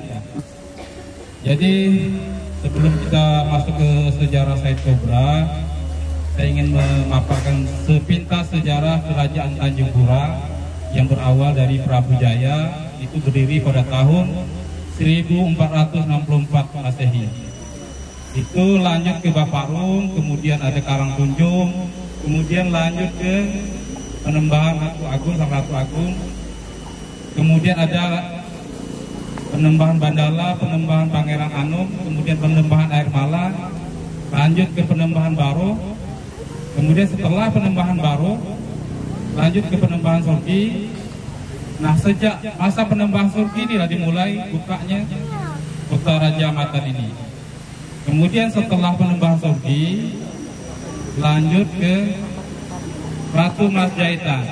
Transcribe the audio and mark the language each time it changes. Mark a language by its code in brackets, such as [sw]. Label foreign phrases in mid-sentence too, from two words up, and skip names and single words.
[id] Jadi sebelum kita masuk ke sejarah Said Kobra, saya ingin memaparkan sepintas sejarah Kerajaan Tanjung Pura yang berawal dari Prabu Jaya, itu berdiri pada tahun 1464 Masehi. Itu lanjut ke Baparung, kemudian ada Karangtunjung, kemudian lanjut ke Penembahan Ratu Agung sang Ratu Agung, kemudian ada Penembahan Bandala, Penembahan Pangeran Anom, kemudian Penembahan Air Mala, lanjut ke Penembahan Baro, kemudian setelah Penembahan Baro lanjut ke Penembahan Sorgi. Nah, sejak masa Penembahan Sorgi inilah dimulai bukanya kota Raja Matan ini. Kemudian setelah Penembahan Sorgi lanjut ke Ratu Mas Jaitan.